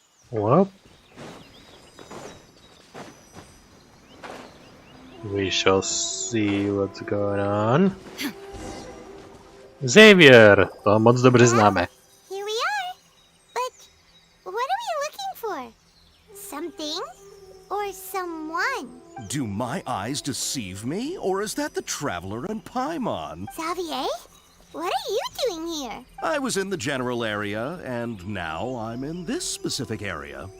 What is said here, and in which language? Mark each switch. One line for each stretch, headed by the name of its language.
English: Well, we shall see what's going on.
Czech: Xavier, to moc dobře známe.
English: Here we are. But what are we looking for? Something or someone? Do my eyes deceive me, or is that the traveler in Paimon? Xavier? What are you doing here? I was in the general area, and now I'm in this specific area.